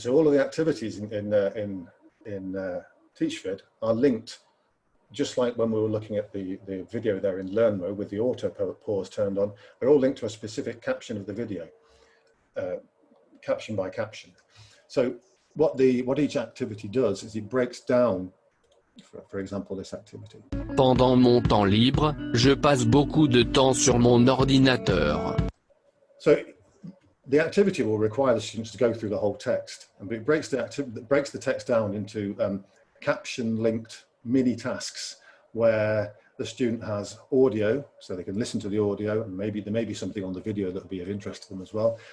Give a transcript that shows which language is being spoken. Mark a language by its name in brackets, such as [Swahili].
[English] So all of the activities in TeachVid are linked, just like when we were looking at the video there in Learn Mode with the auto pause turned on. They're all linked to a specific caption of the video, caption by caption. So what each activity does is it breaks down, for example, this activity. [French] Pendant mon temps libre, je passe beaucoup de temps sur mon ordinateur. [English] So the activity will require the students to go through the whole text, and it breaks the text down into caption-linked mini tasks where the student has audio, so they can listen to the audio, and maybe there may be something on the video that will be of interest to them as well.